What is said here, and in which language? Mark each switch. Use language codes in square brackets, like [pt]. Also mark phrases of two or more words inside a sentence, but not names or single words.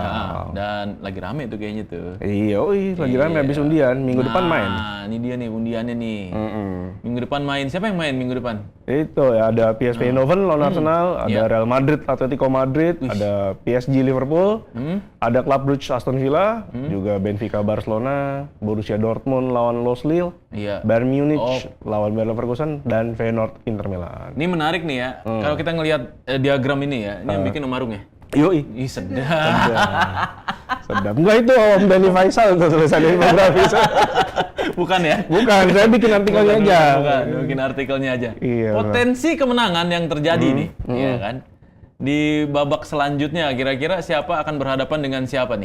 [id] Dan lagi rame tuh kayaknya tuh. Iya, lagi rame habis undian. Minggu depan main. Nah, ini dia nih undiannya nih. Minggu depan main. Siapa yang main minggu depan? Itu ya, ada PSV Eindhoven lawan Arsenal, ada Real Madrid, Atletico Madrid, ada PSG Liverpool, ada Club Brugge Aston Villa, juga Benfica Barcelona, Borussia Dortmund lawan Los Lille, Bayern Munich lawan Bayer Leverkusen, dan Feyenoord Inter Milan. Ini menarik nih ya. Kalau kita ngelihat diagram ini ya, ini yang bikin Om Arung ya. Yoi. Ih, sedap. Enggak, itu Om Benny Faisal tuh tulisan infografis. Bukan ya? Bukan, saya bikin artikelnya aja. Bukan, bikin artikelnya aja. Iya, potensi kemenangan yang terjadi nih, ya kan? Di babak selanjutnya kira-kira siapa akan berhadapan dengan siapa nih?